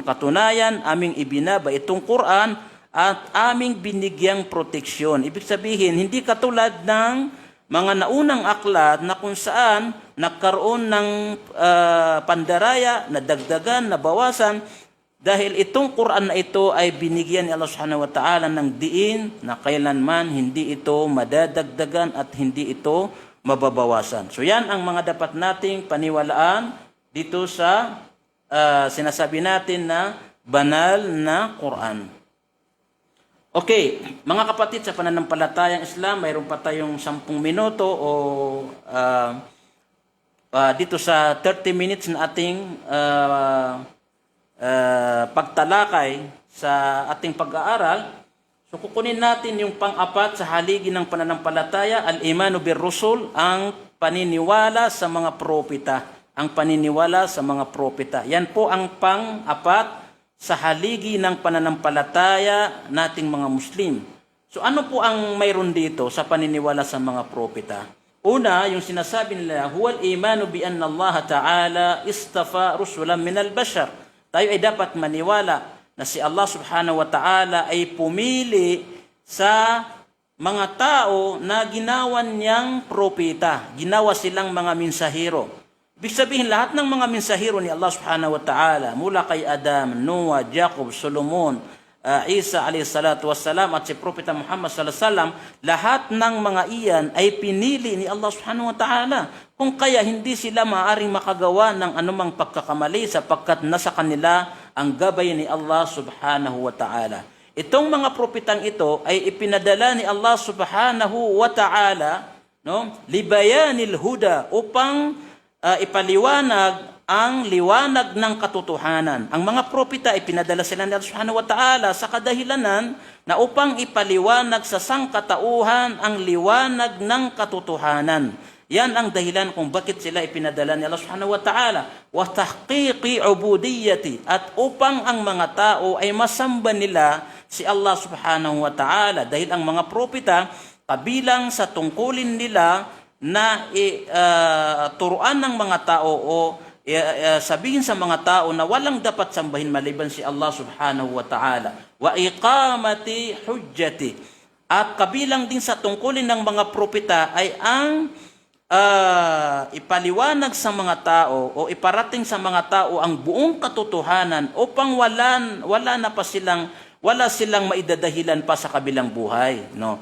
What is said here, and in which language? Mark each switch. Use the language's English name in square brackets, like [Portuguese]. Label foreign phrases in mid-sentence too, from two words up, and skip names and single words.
[Filipino] Katunayan, aming ibinaba itong Quran at aming binigyang proteksyon. Ibig sabihin, hindi katulad ng mga naunang aklat na kung saan nagkaroon ng pandaraya, nadagdagan, nabawasan, dahil itong Quran na ito ay binigyan ni Allah [Arabic] سبحانه وتعالى [Filipino] ng diin na kailanman hindi ito madadagdagan at hindi ito mababawasan. So yan ang mga dapat nating paniwalaan dito sa sinasabi natin na banal na Quran. Okay, mga kapatid, sa pananampalatayang Islam, mayroon pa tayong 10 minuto o dito sa 30 minutes na ating pagtalakay sa ating pag-aaral. So kukunin natin yung pang-apat sa haligi ng pananampalataya, [Arabic] الإيمان بالرسل, [Filipino] ang paniniwala sa mga propeta. Ang paniniwala sa mga propeta. Yan po ang pang-apat sa haligi ng pananampalataya nating mga Muslim. So ano po ang mayroon dito sa paniniwala sa mga propeta? Una, yung sinasabi nila, [Arabic] هو الإيمان بأن الله تعالى اصطفى رسلا من البشر. [Filipino] Tayo ay dapat maniwala na si Allah [Arabic] سبحانه وتعالى [Filipino] ay pumili sa mga tao na ginawan niyang propeta. Ginawa silang mga mensahero. Ibig sabihin, lahat ng mga mensahero ni Allah [Arabic] سبحانه وتعالى, [Filipino] mula kay Adam, Noah, Jacob, Solomon, Isa [Arabic] عليه الصلاة والسلام, [Filipino] at si Propeta Muhammad [Arabic] صلى الله عليه وسلم, [Filipino] lahat ng mga iyan ay pinili ni Allah [Arabic] سبحانه وتعالى. [Filipino] Kung kaya hindi sila maaring makagawa ng anumang pagkakamali sapagkat nasa kanila ang gabay ni Allah [Arabic] سبحانه وتعالى. [Filipino] Itong mga propetang ito ay ipinadala ni Allah [Arabic] سبحانه وتعالى, [Filipino] no, [Arabic] لبيان الهدى, [Filipino] upang ipaliwanag ang liwanag ng katotohanan. Ang mga propeta ay pinadala sila ni Allah [Arabic] سبحانه وتعالى [Filipino] sa kadahilanan na upang ipaliwanag sa sangkatauhan ang liwanag ng katotohanan. Yan ang dahilan kung bakit sila ipinadala ni Allah [Arabic] سبحانه وتعالى. وتحقيق العبودية, [Filipino] at upang ang mga tao ay masamba nila si Allah [Arabic] سبحانه وتعالى. [Filipino] Dahil ang mga propeta, kabilang sa tungkulin nila na turuan ng mga tao o sabihin sa mga tao na walang dapat sambahin maliban si Allah [Arabic] سبحانه وتعالى. وإقامة الحجة. [Filipino] At kabilang din sa tungkulin ng mga propeta ay ang ipaliwanag sa mga tao o iparating sa mga tao ang buong katotohanan upang wala silang maidadahilan pa sa kabilang buhay, no?